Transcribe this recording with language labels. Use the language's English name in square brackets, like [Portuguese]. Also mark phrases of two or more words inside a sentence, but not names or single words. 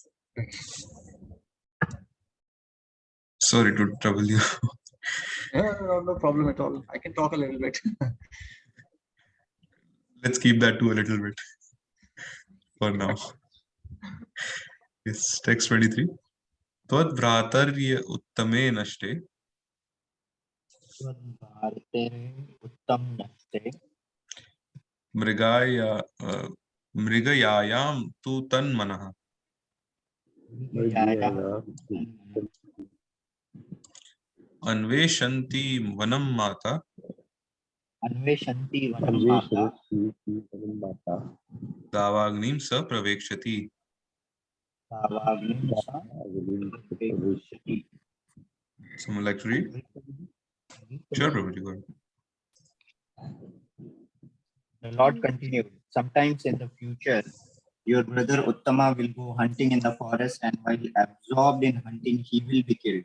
[English] Sorry to trouble you. No problem at all. I can talk a little bit. Let's keep that to a little bit for now. Yes, text 23. [Sanskrit] Tvad Vratarya Uttame Nashte Mrigayayam Tu Tan Manaha Anveshanti Vanam Mata Davagnim Sa Pravekshati. [English] Someone like to read? Sure, Prabhuji, go ahead. The Lord continued, sometimes in the future, your brother Uttama will go hunting in the forest, and while absorbed in hunting, he will be killed.